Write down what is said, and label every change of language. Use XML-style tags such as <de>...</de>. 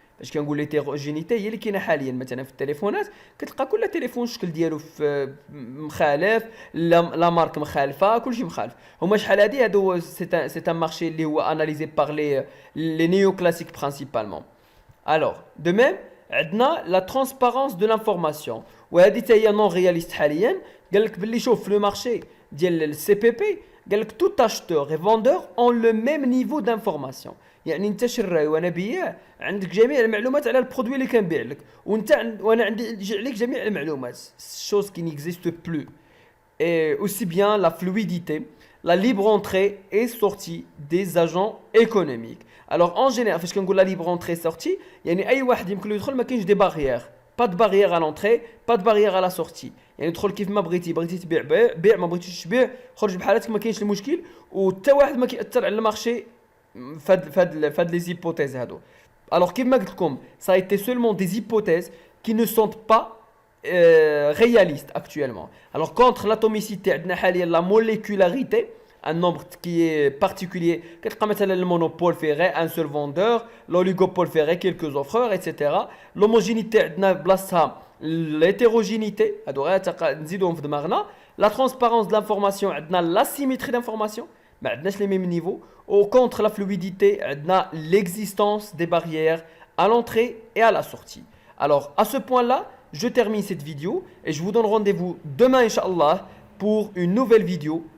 <ar>فاش كنقول l'hétérogénéité هي اللي كاينه حاليا مثلا في التليفونات كتلقى كل تليفون الشكل ديالو في مخالف لا مارك مخالفه كلشي مخالف. هما شحال هادي هادو</ar> <fr>سي ان مارشي اللي هو اناليزي بار لي نيو كلاسيك برينسيبالمون. Alors, de même,</fr> <ar>عندنا</ar> <fr>la transparence de l'information.</fr> <ar>وهذه حتى هي</ar> <fr>non réaliste</fr> <ar>حاليا. قال لك باللي شوف في لو مارشي ديال السي بي بي قال لك</ar> <fr>tout acheteur et vendeur ont le même niveau d'information.</fr> <ar>يعني انت شراي وانا بياع عندك جميع المعلومات على البرودوي اللي كنبيع لك وانت وانا عندي عليك جميع المعلومات.</ar> <fr>chose qui n'existe plus. Et aussi bien la fluidité, la libre entrée et sortie des agents économiques. Alors en général,</fr> <ar>فاش كنقول</ar> <fr>la libre entrée sortie,</fr> <ar>يعني اي واحد يمكن له يدخل ما كاينش دي barrières.</ar> <fr>Pas de barrière à l'entrée, pas de barrière à la sortie.</fr> <ar>يعني ادخل كيف ما بغيتي تبيع بيع ما بغيتيش تبيع خرج بحالاتك ما كاينش المشكل وحتى واحد ما كيأثر على المارشي فاد لي زيبوتيز هادو.</ar> <fr>Alors</fr> <ar>كيف ما قلت لكم</ar> <fr>ça a été seulement des hypothèses qui ne sont pas réalistes actuellement. Alors contre l'atomicité</fr> <ar>عندنا حاليا</ar> <fr>la molécularité, un nombre qui est particulier.</fr> <ar>كتلقى مثلا</ar> <fr>le monopole ferait un seul vendeur, l'oligopole ferait quelques offreurs, etc.</fr> <ar>L'homogénéité عندنا بلاصتها l'hétérogénéité هادو غير نزيدوهم في دماغنا.</ar> <fr>La transparence de l'information عندنا l'asymétrie d'information</fr> <ar>ما عندناش</ar> <fr>les mêmes niveaux. Au contre la fluidité عندنا l'existence des barrières à l'entrée et à la sortie. Alors à ce point-là, je termine cette vidéo et je vous donne rendez-vous demain Inch'Allah pour une nouvelle vidéo</fr>